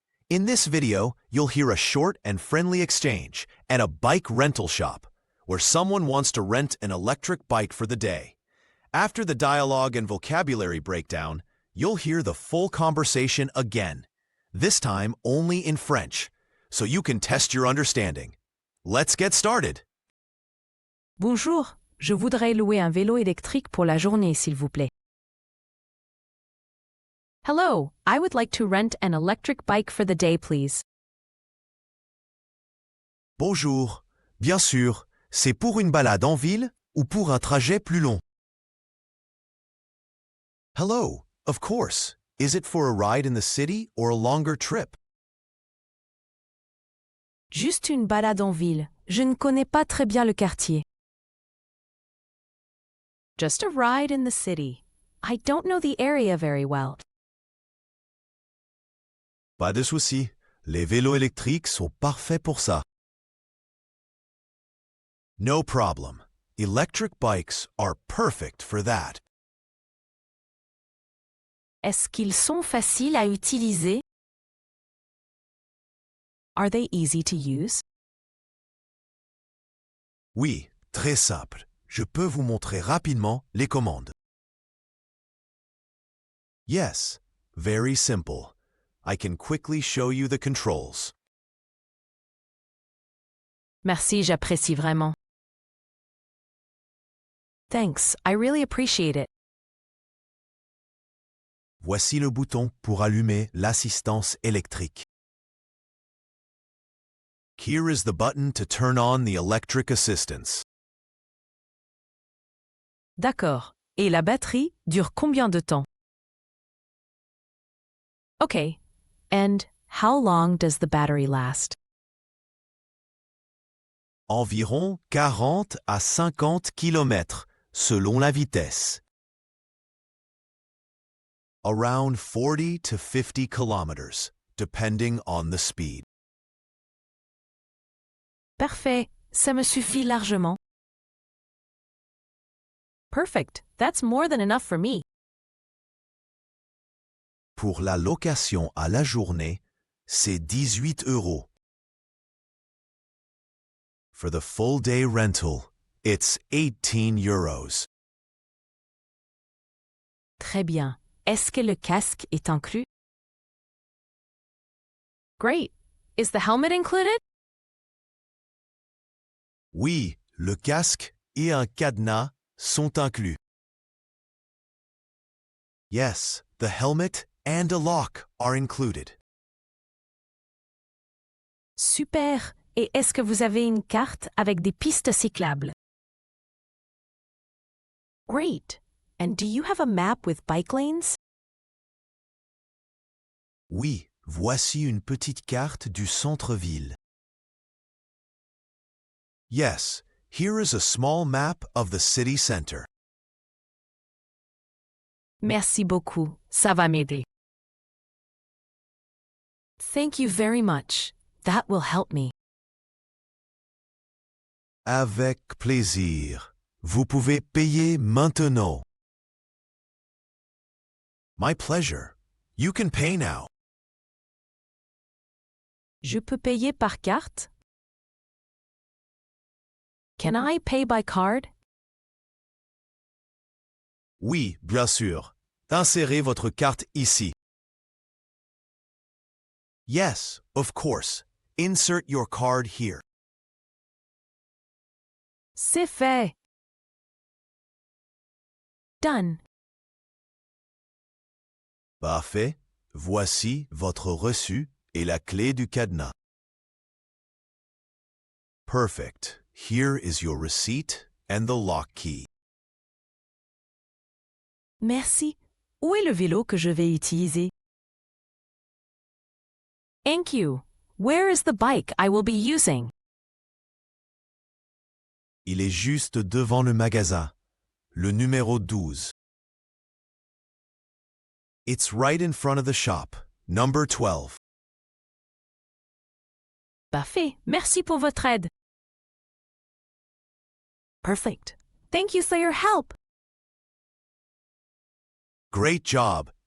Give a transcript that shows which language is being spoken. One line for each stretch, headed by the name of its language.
English: In this video, you'll hear a short and friendly exchange at a bike rental shop, where someone wants to rent an electric bike for the day. After the dialogue and vocabulary breakdown, you'll hear the full conversation again, this time only in French, so you can test your understanding. Let's get started.
French: Bonjour, je voudrais louer un vélo électrique pour la journée, s'il vous plaît.
English: Hello, I would like to rent an electric bike for the day, please.
French: Bonjour. Bien sûr, c'est pour une balade en ville ou pour un trajet plus long?
English: Hello, of course. Is it for a ride in the city or a longer trip?
French: Juste une balade en ville. Je ne connais pas très bien le quartier.
English: Just a ride in the city. I don't know the area very well.
French: Pas de souci. Les vélos électriques sont parfaits pour ça.
English: No problem. Electric bikes are perfect for that.
French: Est-ce qu'ils sont faciles à utiliser?
English: Are they easy to use?
French: Oui, très simple. Je peux vous montrer rapidement les commandes.
English: Yes, very simple. I can quickly show you the controls.
French: Merci, j'apprécie vraiment.
English: Thanks, I really appreciate it.
French: Voici le bouton pour allumer l'assistance électrique.
English: Here is the button to turn on the electric assistance.
French: D'accord. Et la batterie dure combien de temps?
English: Okay. And how long does the battery last?
French: Environ 40 à 50 km, selon la vitesse.
English: Around 40 to 50 kilometers, depending on the speed.
French: Parfait, ça me suffit largement.
English: Perfect, that's more than enough for me.
French: Pour la location à la journée, c'est 18 €.
English: For the full day rental, it's 18 €.
French: Très bien. Est-ce que le casque est inclus?
English: Great. Is the helmet included?
French: Oui, le casque et un cadenas sont inclus.
English: Yes, the helmet and a lock are included.
French: Super. Et est-ce que vous avez une carte avec des pistes cyclables?
English: Great. And do you have a map with bike lanes?
French: Oui, voici une petite carte du centre-ville.
English: Yes, here is a small map of the city center.
French: Merci beaucoup. Ça va m'aider.
English: Thank you very much. That will help me.
French: Avec plaisir. Vous pouvez payer maintenant.
English: My pleasure. You can pay now.
French: Je peux payer par carte?
English: Can I pay by card?
French: Oui, bien sûr. Insérez votre carte ici.
English: Yes, of course. Insert your card here.
French: C'est fait.
English: Done.
French: Parfait. Voici votre reçu et la clé du cadenas.
English: Perfect. Here is your receipt and the lock key.
French: Merci. Où est le vélo que je vais utiliser?
English: Thank you. Where is the bike I will be using?
French: Il est juste devant le magasin, le numéro 12.
English: It's right in front of the shop, number 12.
French: Parfait. Merci pour votre aide.
English: Perfect. Thank you for your help. Great job!